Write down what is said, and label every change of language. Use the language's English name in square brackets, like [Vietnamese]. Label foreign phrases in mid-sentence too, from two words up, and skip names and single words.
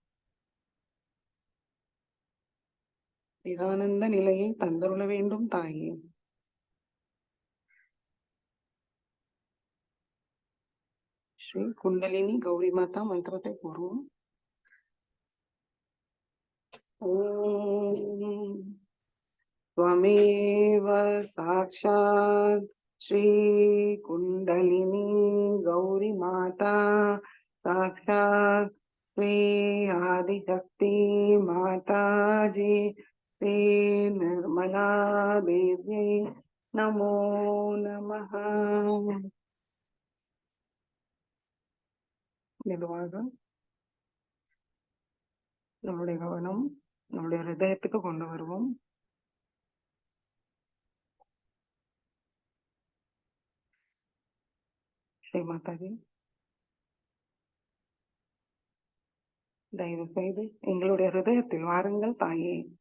[Tamil] நிதானந்த நிலையை தந்தருள வேண்டும் தாயே. ஸ்ரீ குண்டலினி கௌரி மாதா மந்திரத்தை கூறுவோம். [Sanskrit] ஓம் त्वमेव साक्षात् श्री कुंडलिनी गौरी माता साक्षात् श्री आदिशक्ति माता जी श्री निर्मला देवी नमो नमः. [Tamil] மெதுவாக நம்முடைய கவனம் நம்முடைய ஹிருதயத்துக்கு கொண்டு வருவோம். ஸ்ரீ மாதாஜி, தயவு செய்து எங்களுடைய ஹிருதயத்தில் வாருங்கள் தாயே.